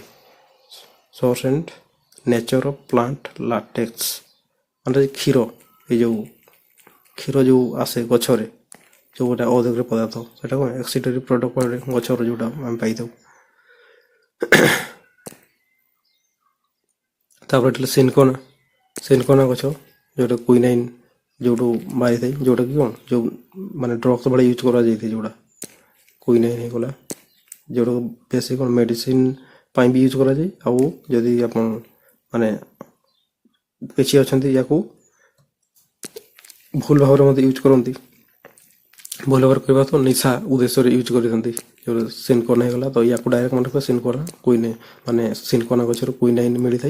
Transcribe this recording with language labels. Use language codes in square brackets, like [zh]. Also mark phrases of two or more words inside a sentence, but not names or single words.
[en] source and nature of plant latex [or] ମାନେ କ୍ଷୀର, ଏଇ ଯେଉଁ କ୍ଷୀର ଯେଉଁ ଆସେ ଗଛରେ ଯେଉଁ ଗୋଟେ ଅଦରକାରୀ ପଦାର୍ଥ, ସେଇଟା କ'ଣ [en] excretory product [or] ଗଛର ଯେଉଁଟା ଆମେ ପାଇଥାଉ। ତାପରେ ଏଠି ସିନକୋନା ଗଛ, ଯେଉଁଟା କୁଇନାଇନ୍ ଯେଉଁଠୁ ବାହାରିଥାଏ, ଯେଉଁଟାକି କ'ଣ ଯେଉଁ ମାନେ ଡ୍ରଗ୍ସ ଭଳି ୟୁଜ୍ କରାଯାଇଥାଏ, ଯେଉଁଟା କୁଇନାଇନ୍ ହେଇଗଲା। ଯୋଉଟା ବେଶୀ କୋଉ ମେଡିସିନ ପାଇଁ ବି ୟୁଜ୍ କରାଯାଏ। ଆଉ ଯଦି ଆପଣ ମାନେ କିଛି ଅଛନ୍ତି ୟାକୁ ଭୁଲ ଭାବରେ ମଧ୍ୟ ୟୁଜ୍ କରନ୍ତି, ଭଲ ଭାବରେ କରିବା ତ ନିଶା ଉଦ୍ଦେଶ୍ୟରେ ୟୁଜ୍ କରିଥାନ୍ତି। ଯେଉଁ ସିନକୋନା ହେଇଗଲା ତ ୟାକୁ ଡାଇରେକ୍ଟ ମନେ ରଖିବା ସିନକୋନା କୁଇନାଇନ୍, ମାନେ ସିନକୋନା ଗଛରୁ କୁଇନାଇନ୍ ମିଳିଥାଏ।